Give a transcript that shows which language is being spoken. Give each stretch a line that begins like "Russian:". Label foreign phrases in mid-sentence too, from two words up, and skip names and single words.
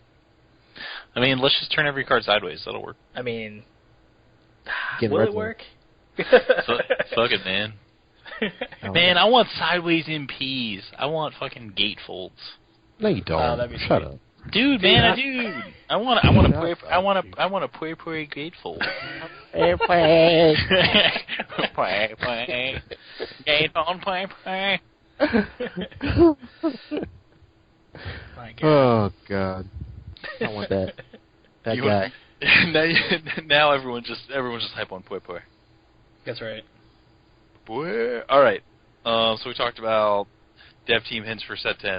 English: I mean, let's just turn every card sideways. That'll work. I mean, Get will rid it of work? Fuck it, man. Oh. Man, I want sideways MPs. I want fucking gatefolds. No, you don't. Oh, that'd be Shut sweet. up. Dude, man, I do. I want a Pui Pui gatefold. Pui Pui. Gatefold Pui Pui. My God. Oh God, I want that. That You guy. now everyone's just hype on Pui Pui. That's right. All right. So we talked about dev team hints for set 10.